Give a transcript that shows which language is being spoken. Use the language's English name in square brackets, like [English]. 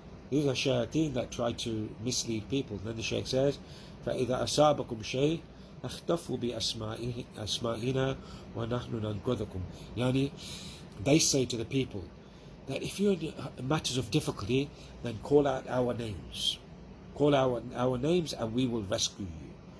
[English] These are shayateen that try to mislead people. Then the Shaykh says, [Arabic] فإذا أصابكم شيء اختفوا بأسمائنا ونحن ننقذكم. [English] Yani, they say to the people that if you're in matters of difficulty, then call out our names. Call our names and we will rescue you.